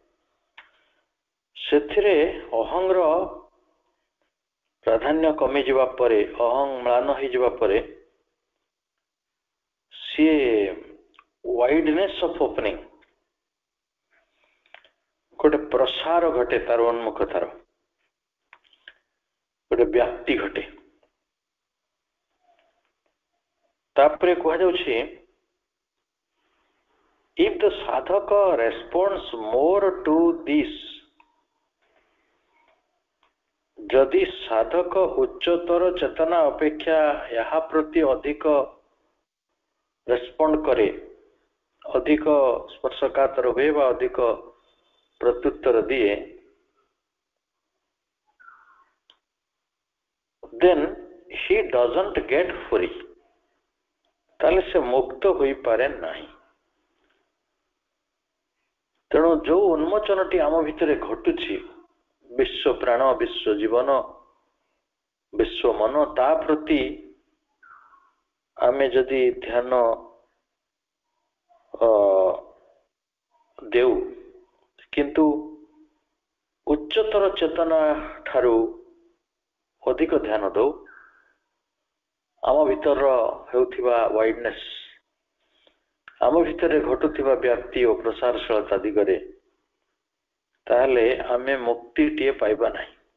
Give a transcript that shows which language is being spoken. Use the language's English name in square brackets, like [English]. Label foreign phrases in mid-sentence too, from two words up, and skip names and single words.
[Odia] ସେଥିରେ ଅହଂର ପ୍ରାଧାନ୍ୟ କମିଯିବା ପରେ, ଅହଂ ମ୍ଳାନ ହେଇଯିବା ପରେ ସିଏ [English] wideness of opening, [Odia] ଗୋଟେ ପ୍ରସାର ଘଟେ, ତାର ଉନ୍ମୁଖତାର ଗୋଟେ ବ୍ୟାପ୍ତି ଘଟେ। ତାପରେ କୁହାଯାଉଛି, [English] if the sadhaka responds more to this, [Odia] ଯଦି ସାଧକ ଉଚ୍ଚତର ଚେତନା ଅପେକ୍ଷା ଏହା ପ୍ରତି ଅଧିକ ରେସ୍ପଣ୍ଡ କରେ, ଅଧିକ ସ୍ପର୍ଶକାତର ହୁଏ ବା ଅଧିକ ପ୍ରତ୍ୟୁତ୍ତର ଦିଏ, [English] then he doesn't get free, [Odia] ତାହେଲେ ସେ ମୁକ୍ତ ହୋଇପାରେ ନାହିଁ। ତେଣୁ ଯୋଉ ଉନ୍ମୋଚନଟି ଆମ ଭିତରେ ଘଟୁଛି, ବିଶ୍ୱ ପ୍ରାଣ, ବିଶ୍ୱ ଜୀବନ, ବିଶ୍ୱ ମନ, ତା ପ୍ରତି ଆମେ ଯଦି ଧ୍ୟାନ ଦେଉ, କିନ୍ତୁ ଉଚ୍ଚତର ଚେତନା ଠାରୁ ଅଧିକ ଧ୍ୟାନ ଦଉ, ଆମ ଭିତର ହେଉଥିବା ୱାଇଡନେସ୍, ଆମ ଭିତରେ ଘଟୁଥିବା ବ୍ୟାପ୍ତି ଓ ପ୍ରସାରଶୀଳତା ଦିଗରେ, ତାହେଲେ ଆମେ ମୁକ୍ତିଟିଏ ପାଇବା ନାହିଁ।